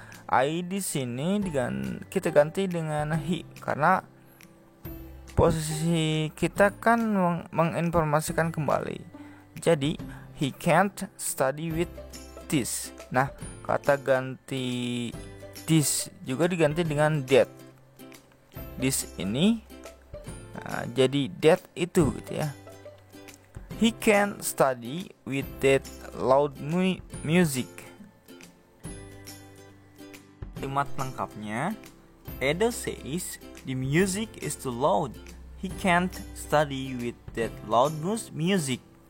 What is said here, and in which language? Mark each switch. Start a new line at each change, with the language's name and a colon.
Indonesian: I di sini kita ganti dengan he karena posisi kita kan menginformasikan kembali.
English: Jadi he can't study with this.
Indonesian: Nah, kata ganti this juga diganti dengan that. This ini jadi that itu gitu ya.
English: He can't study with that loud music.
Indonesian: Kalimat lengkapnya,
English: Edo says the music is too loud. He can't study with that loud music.